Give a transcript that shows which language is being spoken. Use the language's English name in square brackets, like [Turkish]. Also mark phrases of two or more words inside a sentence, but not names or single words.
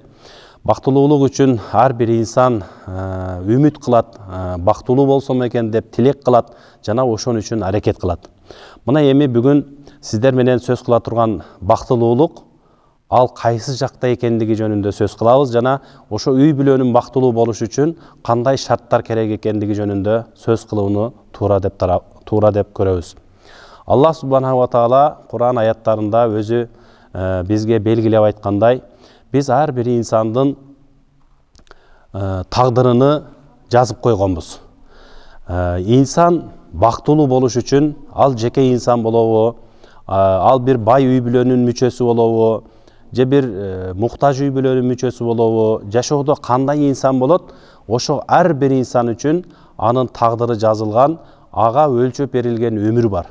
[Kyrgyz] Бактылуулук үчүн ар бир инсан үмүт кылат, бактылуу болсом экен деп тилек кылат, жана ошон үчүн аракет кылат. Мына эми бүгүн сиздер менен сөз кыла турган бактылуулук ал кайсы жакта экендиги жөнүндө сөз кылабыз, жана ошо үй бүлөнүн бактылуу болушу үчүн кандай шарттар керек экендиги жөнүндө сөз кылууну туура деп көрөбүз. Аллах [Arabic] سبحانه وتعالى [Kyrgyz] Кур'ан аяттарында өзү бизге белгилеп айткандай, биз ар бир инсандын тагдырыны жазып койгонбуз. Инсан бактылуу болуш үчүн ал жеке инсан болобу, ал бир бай үй бүлөнүн мүчөсү болобу, же бир муктаж үй бүлөнүн мүчөсү болобу, жашоодо кандай инсан болот, ошо ар бир инсан үчүн анын тагдыры жазылган, ага өлчөп берилген өмүр бар.